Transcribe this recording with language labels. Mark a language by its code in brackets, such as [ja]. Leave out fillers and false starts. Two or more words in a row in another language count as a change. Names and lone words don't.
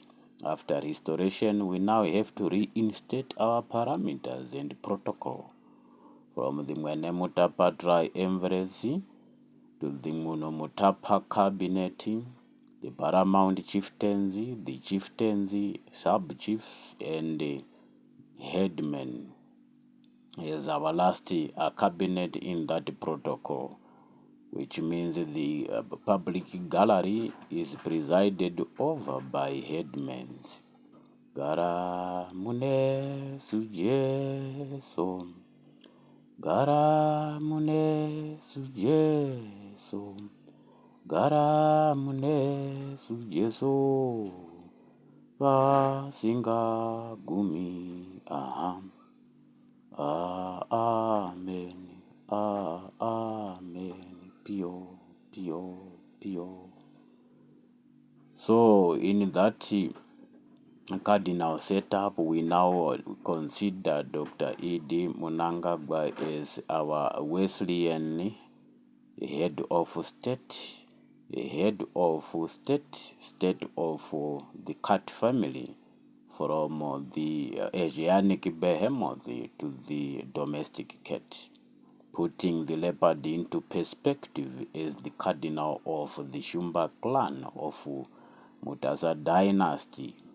[en] After restoration, we now have to reinstate our parameters and protocol from the Mwene Mutapa Triumviracy to the Muno Mutapa Cabinet, the Paramount Chieftaincy, the Chieftaincy, Sub-Chiefs, and the Headmen. As our last cabinet in that protocol, which means the public gallery is presided over by headmen. [sn] Garamune sujeso. Garamune sujeso. Garamune sujeso. Kasinga gumi aham. Amen. Amen. Pio, pio, pio. [en] So in that cardinal setup, we now consider Dr. E.D. Munangagwa as our Wesleyan head of state, state of the Cat family, from the Asiatic behemoth to the domestic cat, putting the leopard into perspective as the cardinal of the Shumba clan of Mutasa dynasty.